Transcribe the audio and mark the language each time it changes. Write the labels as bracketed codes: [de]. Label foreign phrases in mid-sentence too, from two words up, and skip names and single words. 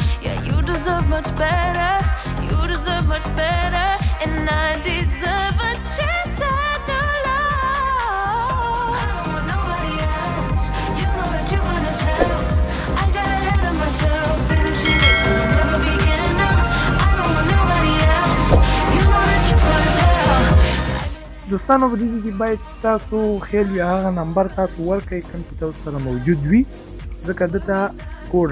[en] Yeah, you deserve much better. You deserve much better, and I deserve a chance at new love. I don't want nobody else. You know that you want as hell. I got ahead of myself, finishing it till I never begin. I don't want nobody else. You know that you want as hell. [ps] دوستانو په دې کې باید ستاسو خیال وي هغه نمبر تاسو ورکړئ کوم چې تاسو سره موجود وي ځکه دلته کوډ